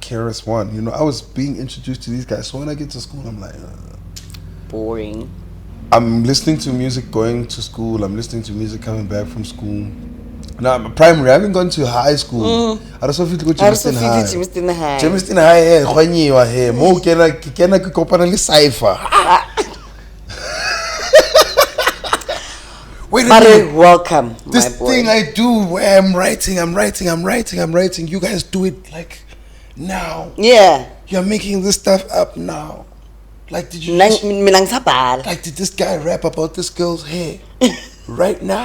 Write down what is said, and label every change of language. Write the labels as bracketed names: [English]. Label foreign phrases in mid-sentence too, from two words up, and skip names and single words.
[English] KRS-One. You know, I was being introduced to these guys. So when I get to school, I'm like, boring. I'm listening to music going to school. I'm listening to music coming back from school. Now, I'm primary. I haven't gone to high school. I also feel to go to Jamestown High. Jamestown High, [Southern Sotho] eh? Khwanyiwa he. Mo kena ke kopana le cipher. [English] Wait a minute. Welcome, this my boy. thing I do where I'm writing. You guys do it like now. Yeah. You're making this stuff up now. Like, did you did this guy rap about this girl's hair right now?